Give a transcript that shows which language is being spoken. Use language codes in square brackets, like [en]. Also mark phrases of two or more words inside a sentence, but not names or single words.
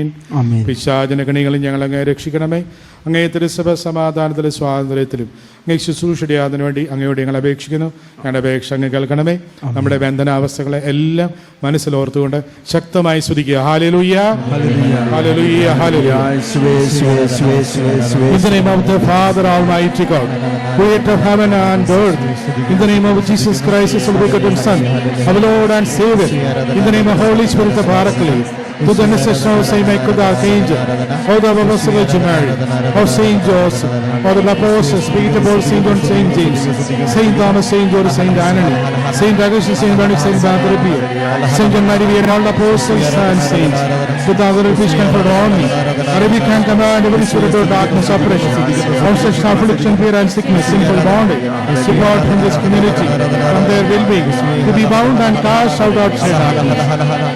[ml] പിശാചിന്റെ കണികളിൽ ഞങ്ങൾ അങ്ങേ രക്ഷിക്കണമേ. അങ്ങേ തിരുസഭ സമാധാനത്തിലും സ്വാതന്ത്ര്യത്തിലും അങ്ങേ ശുശ്രൂഷയുടെ അതിനു വേണ്ടി അങ്ങയോട് ഞങ്ങൾ അപേക്ഷിക്കുന്നു. ഞങ്ങളുടെ അപേക്ഷ അങ്ങ് കേൾക്കണമേ. നമ്മുടെ ബന്ധനാവസ്ഥകളെ എല്ലാം മനസ്സിലോർത്തുകൊണ്ട് ശക്തമായി സ്തുതിക്കുക. ഹല്ലേലൂയ, ഹല്ലേലൂയ, ഹല്ലേലൂയ. [en] In the name of the Father Almighty God, creator of heaven and earth, in the name of Jesus Christ, his only begotten Son, our Lord and Savior, in the name of Holy Spirit of Paraclete, to the intercession of Saint Michael the Archangel, of the Blessed Virgin Mary, of Saint Joseph, of the apostles, Peter, Paul, Saint John, Saint James, Saint Thomas, Saint George, Saint Anthony, Saint Augustine, Saint Benedict, Saint Bartholomew, Saint John Mary, and all the apostles and saints, with other fish conferred on me, and we can command every spirit of darkness, oppression, of such affliction, fear and sickness, sinful bondage, depart from this community, from their well-being, to be bound and cast out outside darkness.